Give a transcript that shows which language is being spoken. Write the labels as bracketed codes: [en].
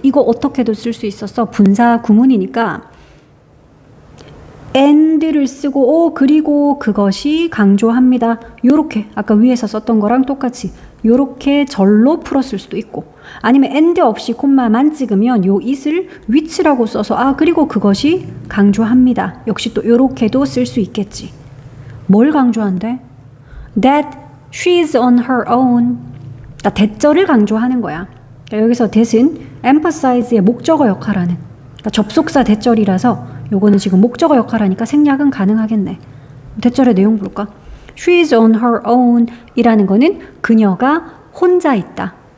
[ko] 이거 어떻게도 쓸 수 있었어. 분사 구문이니까 and를 쓰고 그리고 그것이 강조합니다. 요렇게 아까 위에서 썼던 거랑 똑같이 요렇게 절로 풀었을 수도 있고 아니면 and 없이 콤마만 찍으면 요 it을 which라고 써서 그리고 그것이 강조합니다. 역시 또 요렇게도 쓸 수 있겠지. 뭘 강조한대? [en] That she's on her own. [ko] 그러니까 대절을 강조하는 거야. 그러니까 여기서 that은 emphasize의 목적어 역할하는, 그러니까 접속사 대절이라서 요거는 지금 목적어 역할하니까 생략은 가능하겠네. 대절의 내용 볼까? [en] She's on her own [ko] 이라는 거는 그녀가 혼자 있다.